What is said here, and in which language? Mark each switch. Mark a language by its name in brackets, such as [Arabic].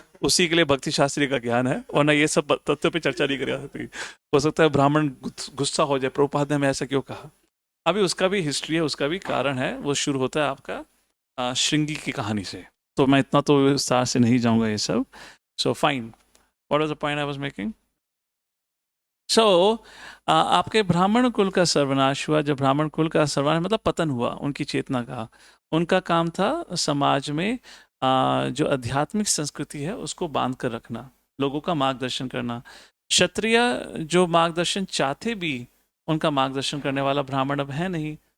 [Hindi] उसी के लिए भक्ति शास्त्री का ज्ञान है, वरना ये सब तथ्यों पे चर्चा नहीं करी जा सकती। हो सकता है ब्राह्मण गुस्सा हो जाए, प्रभुपाद ने हमें ऐसा क्यों कहा। अभी उसका भी हिस्ट्री है, उसका भी कारण है। वो शुरू होता है आपका श्रृंगी की कहानी से, तो मैं इतना तो विस्तार से नहीं जाऊंगा ये सब। [English] So fine, what was the point I was making? [Hindi] सो आपके ब्राह्मण कुल का सर्वनाश हुआ। जब ब्राह्मण कुल का सर्वनाश मतलब पतन हुआ उनकी चेतना का, उनका काम था समाज में जो आध्यात्मिक संस्कृति है उसको बांध कर रखना, लोगों का मार्गदर्शन करना। क्षत्रिय जो मार्गदर्शन चाहते भी, उनका मार्गदर्शन करने वाला ब्राह्मण अब है नहीं।